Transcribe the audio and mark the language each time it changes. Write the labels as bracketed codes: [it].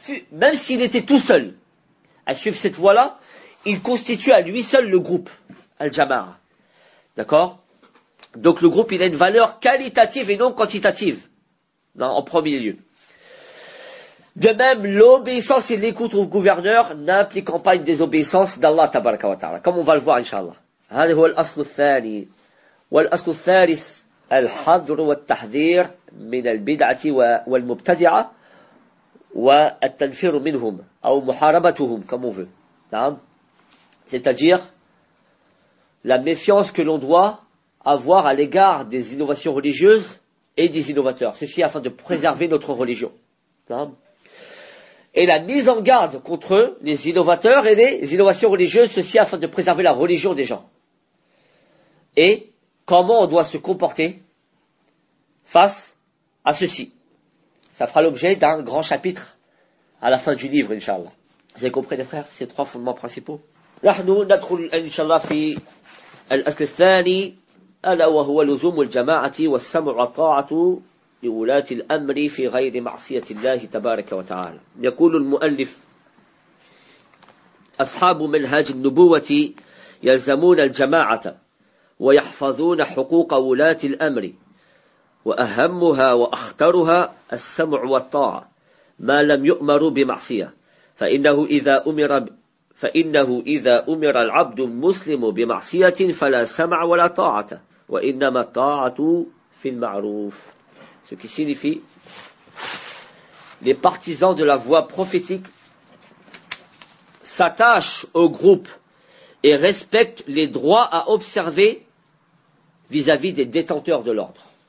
[fr] Même s'il était tout seul à suivre cette voie-là, il constitue à lui seul le groupe, Al-Jama'a. D'accord? Donc le groupe, il a une valeur qualitative et non quantitative, en premier lieu. De même, l'obéissance et l'écoute au gouverneur n'impliquent pas une désobéissance d'Allah, tabaraka wa ta'ala, comme on va le voir, Inch'Allah. [ar] هذا هو الأصل الثاني. والأصل الثالث الحذر والتحذير من البدعة والمبتدعة والتنفير منهم أو محاربتهم, [fr] comme on veut. C'est-à-dire la méfiance que l'on doit avoir à l'égard des innovations religieuses et des innovateurs. Ceci afin de préserver notre religion. Et la mise en garde contre les innovateurs et les innovations religieuses, ceci afin de préserver la religion des gens. Et comment on doit se comporter face à ceci. Ça fera l'objet d'un grand chapitre à la fin du livre, Inch'Allah. Vous avez compris, les frères, ces trois fondements principaux. Nous entrons, Inch'Allah, fi l'aspect thani, [ar] ألا وهو لزوم الجماعة والسمع والطاعة لولاة الأمر في غير معصية الله تبارك وتعالى. يقول المؤلف: أصحاب منهج النبوة يلزمون الجماعة ويحفظون حقوق ولاة الأمر, وأهمها وأخطرها السمع والطاعة ما لم يؤمروا بمعصية, فإنه إذا أمر العبد المسلم بمعصية فلا سمع ولا طاعة. وَإِنَّمَا الطَّاعَةُ فِي الْمَعْرُوفِ. [fr] Ce qui signifie, les partisans de la voie prophétique s'attachent au groupe et respectent les droits à observer vis-à-vis des détenteurs de l'ordre.